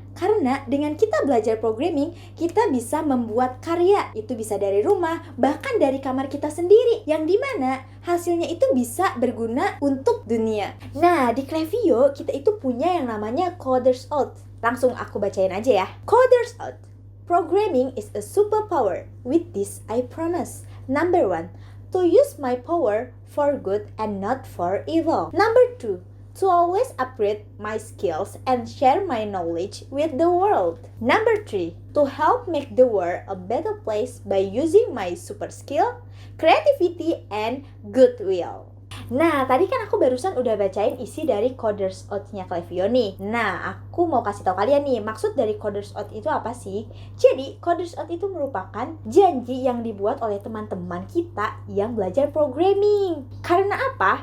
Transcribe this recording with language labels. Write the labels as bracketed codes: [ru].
[id] Karena dengan kita belajar programming, kita bisa membuat karya. Itu bisa dari rumah, bahkan dari kamar kita sendiri. Yang dimana hasilnya itu bisa berguna untuk dunia. Nah, di Klevio kita itu punya yang namanya Coders Out. Langsung aku bacain aja ya. Coders Out. [en] Programming is a superpower. With this, I promise. Number 1, to use my power for good and not for evil. Number 2, to always upgrade my skills and share my knowledge with the world. Number 3, to help make the world a better place by using my super skill, creativity, and goodwill. [id] Nah, tadi kan aku barusan udah bacain isi dari Coders Out-nya Klevio nih. Nah, aku mau kasih tahu kalian nih, maksud dari Coders Out itu apa sih? Jadi, Coders Out itu merupakan janji yang dibuat oleh teman-teman kita yang belajar programming. Karena apa?